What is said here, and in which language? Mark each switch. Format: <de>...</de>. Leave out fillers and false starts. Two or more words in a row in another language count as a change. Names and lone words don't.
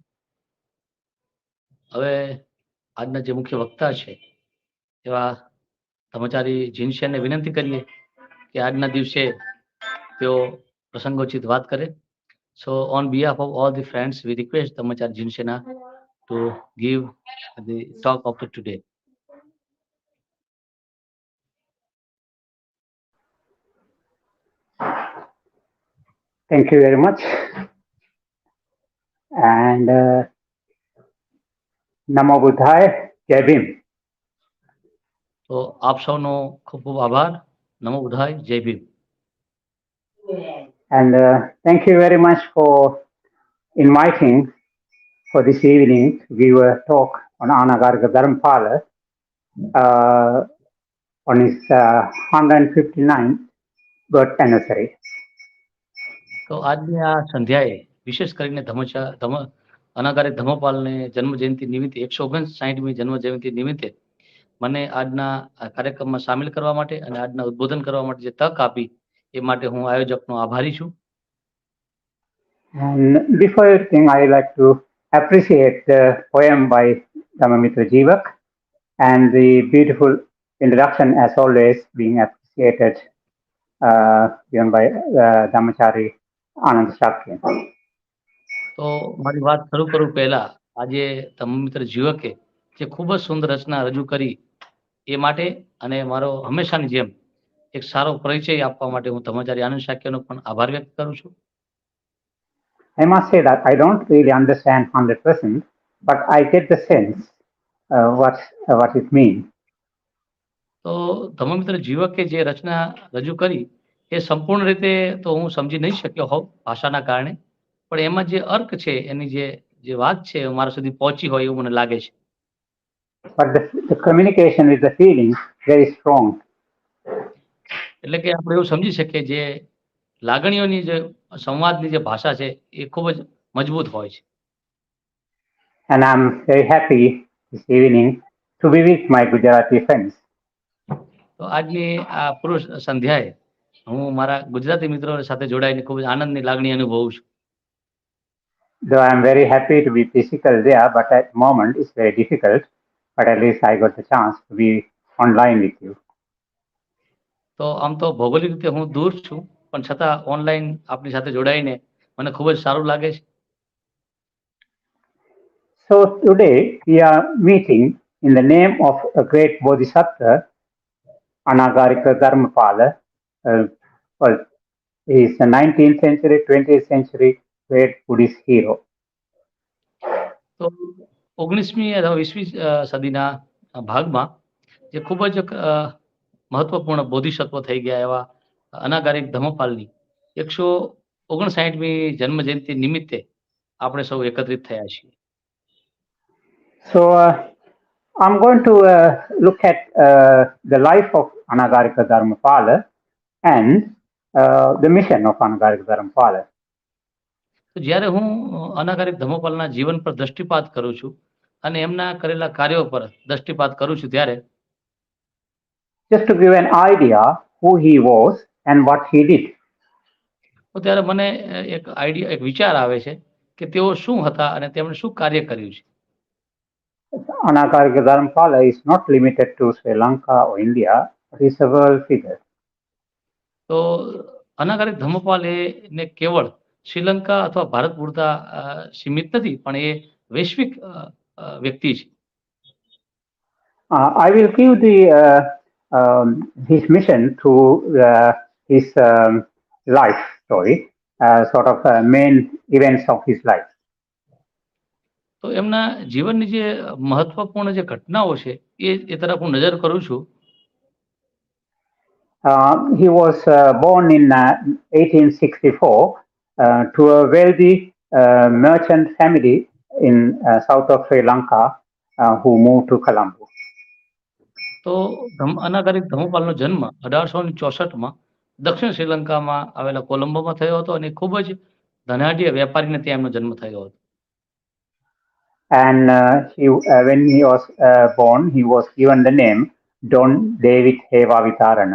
<gu>હવે આજના જે મુખ્ય વક્તા છે એવા ધર્મચારી જીનસેનને વિનંતી કરીએ કે આજના દિવસે તેઓ પ્રસંગોચિત વાત કરે.</gu> <en>સો ઓન behalf of all the friends we request ધર્મચારી જીનસેના to give the talk of today. Thank you very much. And Namo Buddhaya, Jai Bhim.</en> <gu>તો આપ સૌનો ખૂબ ખૂબ આભાર. નમો બુદ્ધાય, જય ભીમ.</gu> <en>And thank you very much for inviting for this evening to give a talk on Anagarika Dharmapala on his 159th birth anniversary.</en> <gu>તો આજની આ સંધ્યાએ વિશેષ કરીને અનાગારિક ધર્મપાલને જન્મ જયંતિ નિમિત્તે 159મી જન્મ જયંતિ નિમિત્તે મને આજના આ કાર્યક્રમમાં સામેલ કરવા માટે અને આજના ઉદ્બોધન કરવા માટે જે તક આપી એ માટે હું આયોજકનો આભારી છું.</gu> <en>And before everything, I like to appreciate the poem by Dharmamitra Jivak and the beautiful introduction, as always, being appreciated, given by Dharmachari Anand Shakya.</en> <gu>તો મારી વાત શરૂ કરું પહેલા આજે ધર્મમિત્ર જીવકે જે ખૂબ જ સુંદર રચના રજૂ કરી એ માટે અને મારો હંમેશાની જેમ એક સારો પરિચય આપવા માટે હું ધર્માચાર્ય આનંદ શાક્યનો પણ આભાર વ્યક્ત કરું છું.</gu> <en>I must say that I don't really understand 100%, but I get the sense what it means.</en> <gu>તો ધર્મમિત્ર જીવકે જે રચના રજૂ કરી એ સંપૂર્ણ રીતે તો હું સમજી નહીં શક્યો હોઉં ભાષાના કારણે, પણ એમાં જે અર્ક છે એની જે વાત છે એ મારા સુધી પહોંચી હોય એવું મને લાગે છે.</gu> <en>But the communication with the feeling very strong.</en> <gu>એટલે કે આપણે એવું સમજી શકીએ જે લાગણીઓની જે સંવાદની જે ભાષા છે એ ખૂબ જ મજબૂત હોય છે.</gu> <en>And I'm very happy this evening to be with my Gujarati friends.</en> <gu>તો આજની આ પૂર્વ સંધ્યાએ હું મારા ગુજરાતી મિત્રો સાથે જોડાઈને ખૂબ જ આનંદની લાગણી અનુભવું છું.</gu> <en>Though I'm very happy to be physical there, but at the moment it's very difficult. But at least I got the chance to be online with you.</en> <gu>તો આમ તો ભૌગોલિક રીતે હું દૂર છું, પણ છતાં ઓનલાઈન આપની સાથે જોડાઈને મને ખૂબ જ સારું લાગે છે.</gu> <en>So today we are meeting in the name of a great Bodhisattva, Anagarika Dharmapala. Well, he is a 19th century, 20th century great Buddhist hero.</en> <gu>તો 19મી અથવા 20મી સદીના ભાગમાં જે ખૂબ જ મહત્વપૂર્ણ બોધિસત્વ થઈ ગયા એવા અનાગારિક ધર્મપાલની 159મી જન્મ જયંતિ નિમિત્તે આપણે સૌ એકત્રિત થયા છીએ.</gu> <en>So I'm going to look at the life of Anagarika Dharmapala and the mission of Anagarika Dharmapala.</en> <gu>તો જ્યારે હું અનાગારિક ધર્મપાલના જીવન પર દ્રષ્ટિપાત કરું છું અને એમના કરેલા કાર્યો પર દ્રષ્ટિપાત કરું છું ત્યારે</gu> <en>just to give an idea who he was and what he did.</en> <gu>તો ત્યારે મને એક વિચાર આવે છે કે તેઓ શું હતા અને તેમણે શું કાર્ય કર્યું છે.</gu> <en>Anagarika Dharmapala is not limited to Sri Lanka or India, but he's a world figure.</en> <gu>તો અનાગારિક ધર્મપાલ ને કેવળ શ્રીલંકા અથવા ભારત પૂરતા સીમિત નથી, પણ એ વૈશ્વિક વ્યક્તિ છે.</gu> <en>I will give his mission through his life story, sort of main events of his life.</en> <gu>તો એમના જીવનની જે મહત્વપૂર્ણ જે ઘટનાઓ છે એ તરફ હું નજર કરું છું.</gu> <en>He was born in 1864 to a wealthy merchant family in south of Sri Lanka who moved to Colombo.</en> <gu>તો અનાગારિક ધર્મપાલનો જન્મ 1864માં દક્ષિણ શ્રીલંકામાં આવેલા કોલંબોમાં થયો હતો અને ખૂબ જ ધનાઢ્ય વેપારીને ત્યાં એમનો જન્મ થયો હતો.</gu> <en>And when he was born, he was given the name Don David Heva Vitarana.</en>